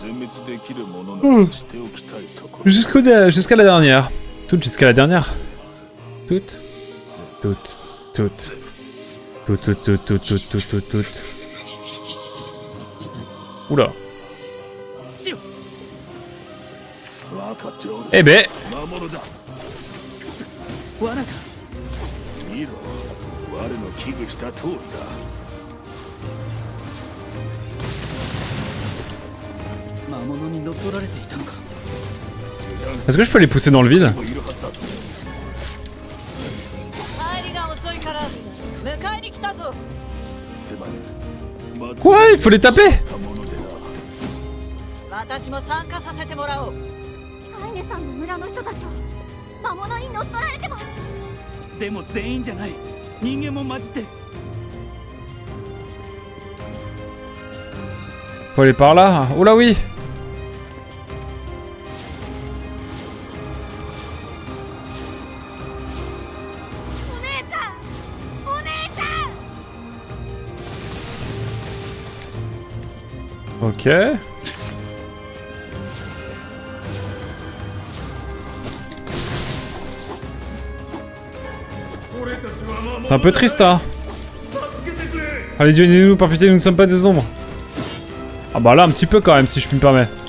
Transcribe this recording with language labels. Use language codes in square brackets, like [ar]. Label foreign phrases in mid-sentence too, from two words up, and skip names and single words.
[fr] Jusqu'à la dernière. Toutes jusqu'à la dernière. Toutes. Oula. Eh ben. [ja] 罠か。見ろ、我の危惧した通りだ。魔物に乗っ取られていたのか。 [fr] Est-ce que je peux les pousser dans le vide? [ja] いるはずだぞ。帰りが遅いから迎えに来たぞ。すまぬ。 [fr] Quoi? Il faut les taper? [ja] たものでな。私も参加させてもらおう。カイネさんの村の人たちは魔物に乗っ取られてます。でも全員じゃない。人間も混じってる。 [fr] Faut aller par là. Oh là oui. [ja] お姉ちゃん、お姉ちゃん。 [fr] Ok. C'est un peu triste, hein. Allez, Dieu, aidez-nous, par pitié, nous ne sommes pas des ombres. Ah bah là, un petit peu quand même, si je puis me permettre.